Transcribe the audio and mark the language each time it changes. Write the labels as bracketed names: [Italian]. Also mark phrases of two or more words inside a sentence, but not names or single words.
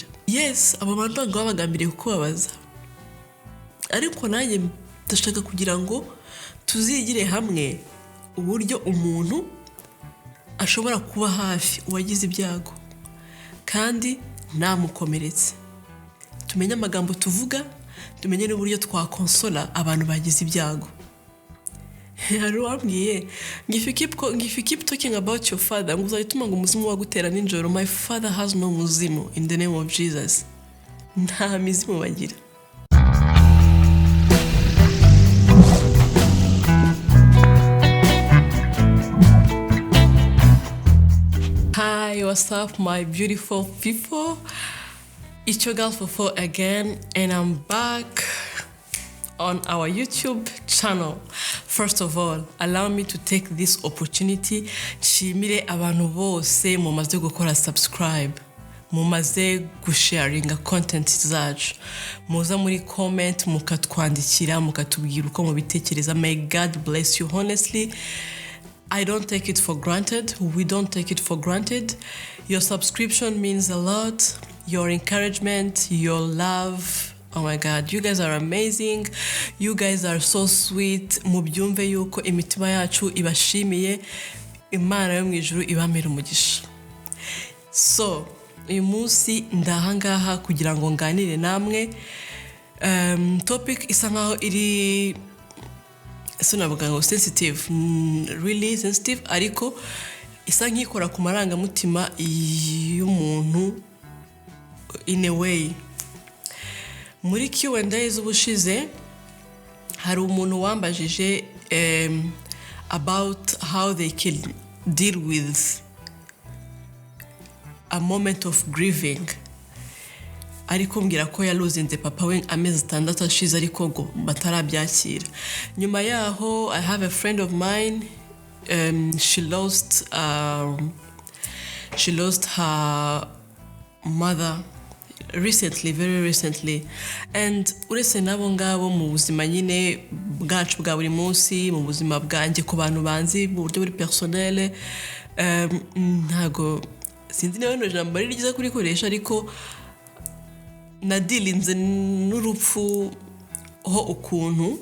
[Kinyarwanda] Yes, abo bantu ntabwo babagambiriye kukubabaza, ariko nanjye ndashaka kugira ngo tuzigire hamwe uburyo umuntu ashobora kuba hafi uwagize ibyago kandi namukomeretse. Tumenye amagambo tuvuga, tumenye n'uburyo twakonsola abantu bagize ibyago. Hari uwambwiye, [English] if you keep talking about your father, [Kinyarwanda] ngo uzahituma ngo umuzimu wagutera ninjoro. [English] My father has no muzimu in the name of Jesus. [Kinyarwanda] Nta mizimu bagira. [English] Hi, what's up, my beautiful people? It's your girl Fufu again, and I'm back on our YouTube channel. First of all, allow me to take this opportunity [Kinyarwanda] nshimire abantu bose mumaze gukora subscribe, mumaze gusharinga content zacu, muza muri comment mukatwandikira mukatubwira uko mubitekereza. [English] May God bless you. Honestly, I don't take it for granted. We don't take it for granted. Your subscription means a lot. Your encouragement, your love. Oh my God, you guys are amazing. You guys are so sweet. [Kinyarwanda] Mubyumve yuko imitima yacu ibashimiye. Imana yo mu ijuru ibamera umugisha. So, uyu munsi ndahangaha kugira ngo nganire namwe. Topic isa nkaho iri navuga ngo [English] sensitive, really sensitive, [Kinyarwanda] ariko isa nkikora ku marangamutima y'umuntu [English] in a way. [Kinyarwanda] Muri Q&A z'ubushize hari umuntu wambajije [English] about how they can deal with a moment of grieving. [Kinyarwanda] Ariko mbwira ko yaluzinze papa we amezi 6 ashize ariko ngo batarabyakira. Nyuma yaho, [English] I have a friend of mine, she lost her mother recently, very recently. [Kinyarwanda] And uretse nabo ngabo mu buzima nyine bwacu bwa buri munsi, mu buzima bwanjye ku bantu banzi mu buryo buri personnel, ntago sinzi nawe no jambo ryiza kurikoresha, ariko nadilinze n'urupfu ho ukuntu.